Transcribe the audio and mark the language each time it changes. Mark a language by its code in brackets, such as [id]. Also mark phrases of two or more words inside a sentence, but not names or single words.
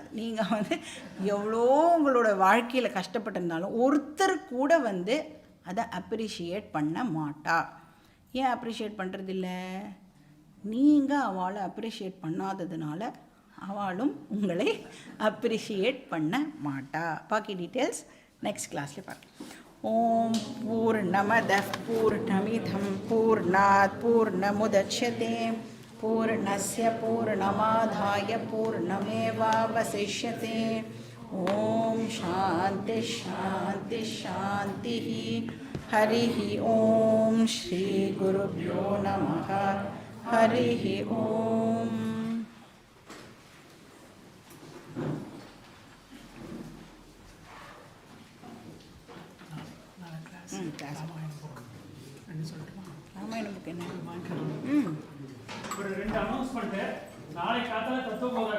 [ta] நீங்கள் வந்து எவ்வளோ உங்களோட வாழ்க்கையில் கஷ்டப்பட்டிருந்தாலும் ஒருத்தர் கூட வந்து அதை அப்ரிஷியேட் பண்ண மாட்டா. ஏன் அப்ரிஷியேட் பண்ணுறதில்ல? நீங்கள் அவளை அப்ரிஷியேட் பண்ணாததுனால அவளும் உங்களை அப்ரிஷியேட் பண்ண மாட்டா. பாக்கி [en] details next [ta] கிளாஸில் பார்க்கலாம். [sa] ஓம் பூர்ணமதః பூர்ணமிதம் பூர்ணாத் பூர்ணமுதச்யதே पूर्णस्य पूर्णमादाय पूर्णमेवावशिष्यते। ॐ शान्ति शान्ति शान्तिः। हरिः ॐ श्रीगुरुभ्यो नमः। हरिः ॐ। [ta] ராமாயண புக் என்ன? ஒரு 2 அனௌன்ஸ்மெண்ட். நாளை காத்தால தத்துவபோதா கிளாஸ் இருக்கு.